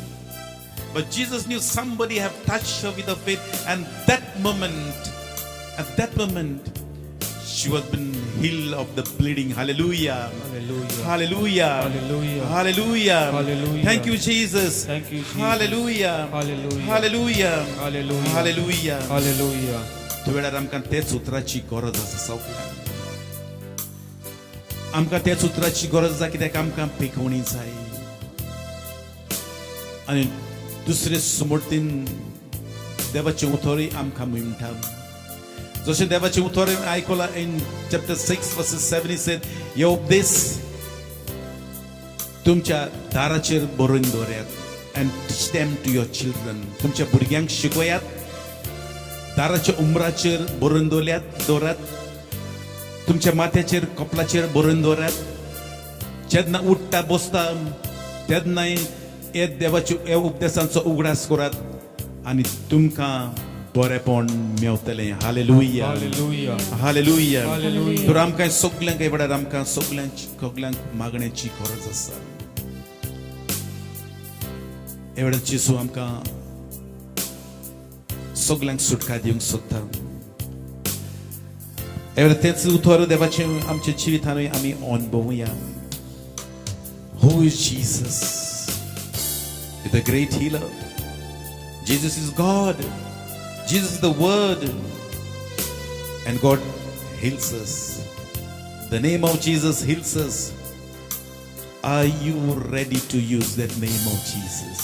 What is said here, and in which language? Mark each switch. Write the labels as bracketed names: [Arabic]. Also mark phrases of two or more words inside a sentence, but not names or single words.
[English] But Jesus knew somebody have touched her with a faith. And at that moment, she was been healed of the bleeding. Hallelujah. Hallelujah. Hallelujah. Hallelujah. Hallelujah. Hallelujah. Thank you, Jesus. Thank you, Jesus. Hallelujah. Hallelujah. Hallelujah. Hallelujah. Hallelujah. Hallelujah. [Konkani] त्या वेळार आमकां तेच उतराची गरज आसा. सगळ्यांक आमकां तेच उतराची गरज आसा, कित्याक आमकां पिकवणी जाय. आनी दुसरे सुमोरतीन देवाचें उतरय आमकां म्हणटा. जशें देवाचें उतर आयकलां [English] in chapter 6 verses 7 he said, [Konkani] हे उपदेश तुमच्या दाराचेर बरोवन दवरात. [English] and teach them to your children. [Konkani] तुमच्या भुरग्यांक शिकयात. दाराच्या उमराचेर बरोवन दवरात. तुमच्या माथ्याचेर कपलाचेर बरोवन दवरात. जेन्ना उठता बसता तेन्नाय हे देवाच्या उपदेशांचो उगडास करात आनी तुमकां बरेपण मेवतलें. हालेलुया. Hallelujah. हालेलुया. Hallelujah. तर आमकां सगल्यांक हे वेळार आमकां सगल्यांक मागण्याची गरज आसा. हे वेळार जेजू आमकां सगल्यांक सुटका दिवंक सोदता. हे वेळार तेच उतर देवाचें आमच्या जिवितांत आमी अनुभवुया. [English] Who is Jesus? The great healer. Jesus is God. Jesus is the Word. And God heals us. The name of Jesus heals us. Are you ready to use that name of Jesus?